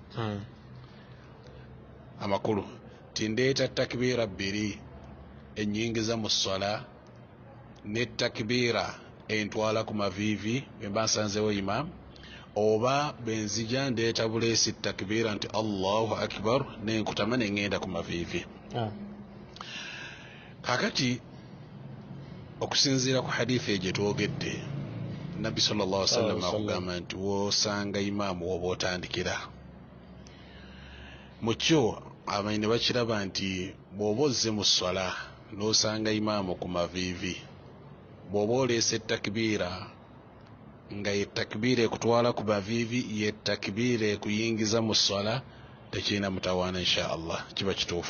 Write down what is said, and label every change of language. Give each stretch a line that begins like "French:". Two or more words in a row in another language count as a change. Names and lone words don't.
Ganda: Amakulu tindeeta takbiira bbiri ennyingiza mu ssola ne takbiira entwala ku maviivi bwe mba nsanzewo imaamu, oba benzija ndeeta buleesi takbiira nti
Arabic: الله أكبر
Ganda: nenkutama neŋŋenda ku maviivi. Kakati okusinziira ku hadithi gye twogedde, Nabbi
Arabic: صلى الله عليه وسلم
Ganda: akugamba nti woosanga imaamu woba otandikira mu kyo. Abayi ne bakiraba nti bw'oba ozze mu swala n'osanga imaamu ku maviivi, bw'oba oleese takbiira nga ye takbiira ekutwala ku maviivi ye takbiira ekuyingiza mu swala, tekirina mutawaana
Arabic: إن شاء الله,
Ganda: kiba kituufu.